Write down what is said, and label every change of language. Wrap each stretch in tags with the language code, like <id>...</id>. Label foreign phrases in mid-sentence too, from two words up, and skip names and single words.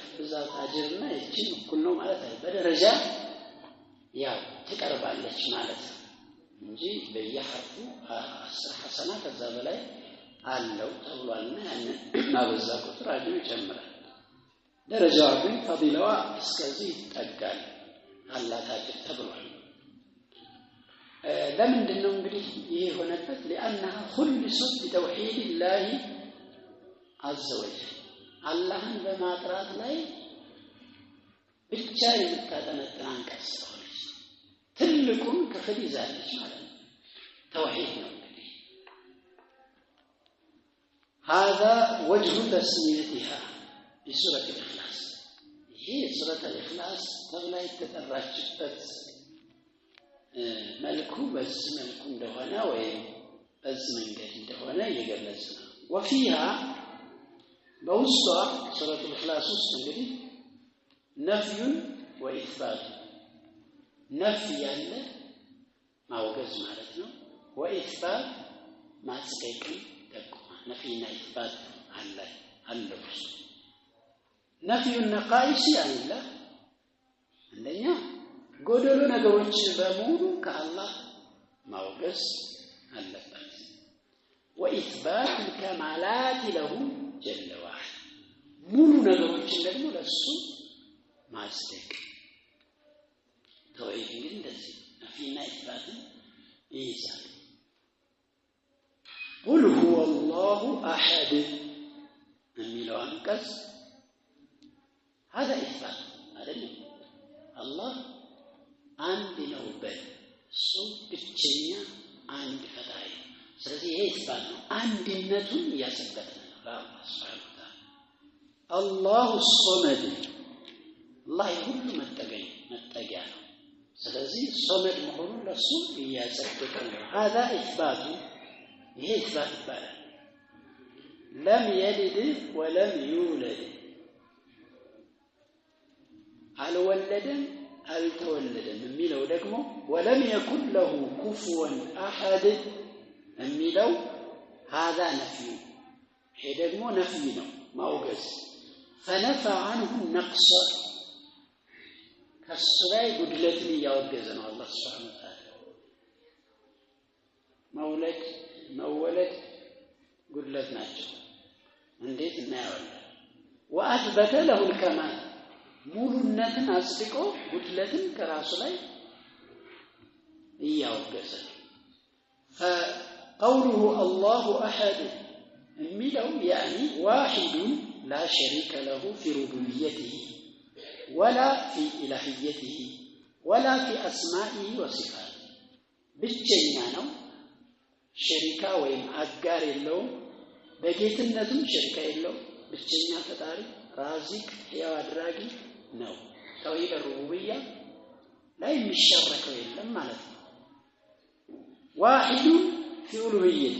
<am>ብዛት አጅርና እቺን እኩል ነው ማለት አይደለም። በደረጃ ያው ትቀርባለች ማለት ነው እንጂ በየሐርፉ 10 ሐሰና ከዛ በላይ አለው ተብሏልና ያንን ማበዛ ቁጥር አጅሩ ይጨምራል። ደረጃዋ ግን ፈዲላዋ እስከዚህ ይጠጋል አላህ አጅር ተብሏል። ለምንድን ነው እንግዲህ ይሄ ሆነበት?</am> <ar>لأنها خلصت بتوحيد الله عز وجل</ar> <am>አላህን በማጥራት ላይ ብቻ የምታጠነጥን አንቀጽ ስለሆነች ትልቁን ክፍል ይዛለች ማለት ነው። ተውሂድ ነው እንግዲህ</am> <ar>هذا وجه تسميتها بسورة الإخلاص هي سورة الإخلاص</ar> <am>ተብላ የተጠራችበት መልኩ በዚህ መልኩ እንደሆነ ወይም በዚህ መንገድ እንደሆነ እየገለጸ ነው። وفيها በውስጧ ሱረቱ الإخلاص ውስጥ እንግዲህ ነፍይ ወኢስባት ነፍይ ያለ ማውገዝ ማለት ነው። ወኢስባት ማጽደቅ ጠቁማ ነፍይና ኢስባት አለ</am> <ar>نفي النقائص</ar> <am>ያለ አንደኛ ጎደሎ ነገሮችን በሙሉ ከአላህ ማውገዝ አለበት። ወኢስባት</am> <ar>الكمالات له جل وعلا</ar> <am>ሙሉ ነገሮችን ደግሞ ለሱ ማጽደቅ ተውሂድ ግን እንደዚህ ነፍይና ኢስባትን ይይዛል።</am> <ar>قل هو الله احد</ar> <am>የሚለው አንቀጽ هذا إثبات አይደለም። አላህ አንድ ነው በል እሱ ብቸኛ አንድ ፈጣሪ። ስለዚህ ይሄ ኢስባት ነው፣ አንድነቱን ያሰበተ ነው ለአላህ</am> <ar>سبحانه وتعالى። الله الصمد</ar> <am>አላህ ሁሉ መጠጊያ ነው። ስለዚህ ሶመድ መሆኑን ለሱ ያሰበተ ነው።</am> <ar>هذا إثبات</ar> <am>ይሄ ኢስባት ይባላል።</am> <ar>لم يلد ولم يولد</ar> <am>አልወለደም አልተወለደም የሚለው ደግሞ</am> <ar>ولم يكن له كفوا أحد</ar> <am>የሚለው</am> <ar>هذا نفي</ar> <am>ይሄ ደግሞ ነፍይ ነው ማውገዝ።</am> <ar>فنفى عنه النقص</ar> <am>ከሱ ላይ ጉድለትን እያወገዘ ነው አላህ</am> <ar>سبحانه وتعالى።</ar> <am>መወለድ ጉድለት ናቸው። እንዴት እናያለን?</am> <ar>وأثبت له الكمال</ar> <am>ሙሉነትን አጽድቆ ጉድለትን ከራሱ ላይ እያወገዘ</am> <ar>فقوله الله أحد የሚለው يعني واحد لا شريك له في ربوبيته ولا في إلهيته ولا في أسمائه وصفاته</ar> <am>ብቸኛ ነው፣ ሸሪካ ወይም አጋር የለውም። በጌትነቱም ሸሪካ የለውም። ብቸኛ ፈጣሪ ራዚቅ ሕያው አድራጊ ነው።</am> <ar>توحيد الربوبية</ar> <am>ላይ የሚሸረከው የለም ማለት ነው።</am> <ar>واحد في ألوهيته</ar>